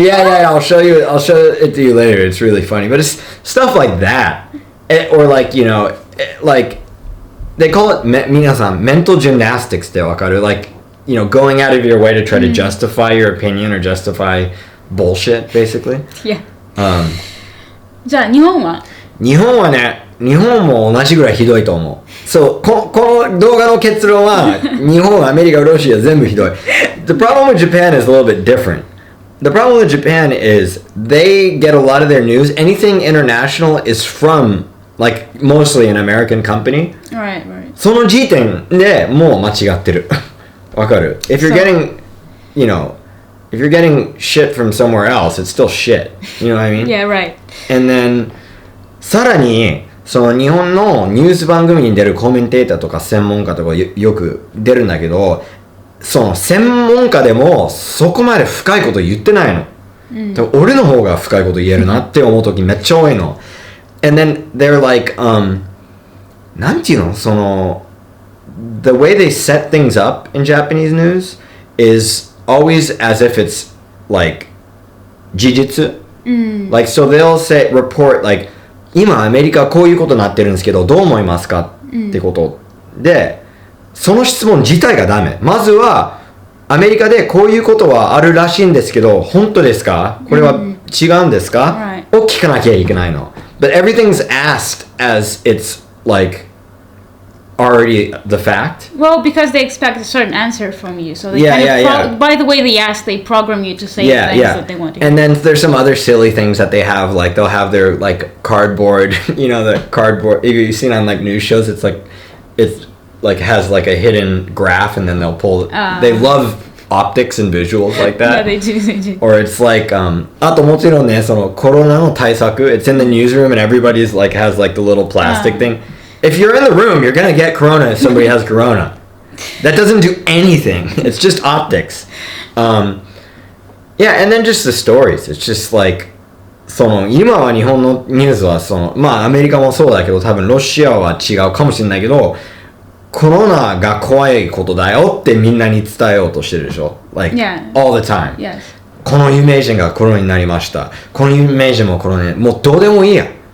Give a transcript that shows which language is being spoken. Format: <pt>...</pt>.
<en>Yeah, I'll show it to you later. It's really funny, but it's stuff like that. Or like, like, they call it, 皆さん mental gymnastics</en> <ja>ってわかる?</ja> <en>Like, going out of your way to try to justify your opinion or justify bullshit, basically.</en> <ja>Yeah. じゃあ日本はね、日本も同じぐらいひどいと思う。そう、この動画の結論は、日本、アメリカ、ロシア全部ひどい。</ja> <en>The problem with Japan is a little bit different. The problem with Japan is they get a lot of their news. Anything international is from, like, mostly an American company. Right.</en> <ja>その時点でもう間違ってる。わかる?</ja> <en>If you're getting, if you're getting shit from somewhere else, it's still shit. You know what I mean? Yeah, right. And then,</en> <ja>さらに、その日本のニュース番組に出るコメンテーターとか専門家とかよく出るんだけど、その専門家でもそこまで深いこと言ってないの。でも俺の方が深いこと言えるなって思う時めっちゃ多いの。</ja> <en>And then they're like,</en> <ja>なんていうのその、</ja> <en>the way they set things up in Japanese news is always as if it's like 事実。 Like, so they'll say, report, like,</en> <ja>今アメリカこういうことになってるんですけどどう思いますかってことで、その質問自体がダメ。まずはアメリカでこういうことはあるらしいんですけど本当ですか、これは違うんですか、を聞かなきゃいけないの。</ja> <en>But everything's asked as it's like already the fact. Well, because they expect a certain answer from you, so they by the way they ask, they program you to say things that they want to hear. And then there's some other silly things that they have, like they'll have their like cardboard, the cardboard. If you've seen on like news shows, it's like has like a hidden graph, and then they'll pull. They love optics and visuals like that. Yeah, they do. Or it's like</en> <ja>あともちろんね、そのコロナの対策</ja> <en>it's in the newsroom and everybody's like has like the little plastic thing. If you're in the room, you're gonna get corona if somebody has corona. That doesn't do anything. It's just optics. And then just the stories. It's just like</en> <ja>その今は日本のニュースはそのまあアメリカもそうだけど多分ロシアは違うかもしれないけどコロナが怖いことだよってみんなに伝えようとしてるでしょ</ja> <en>Like all the time. Yes.</en> <ja>この有名人がコロナになりました。この有名人もコロナにもうどうでもいいや。</ja>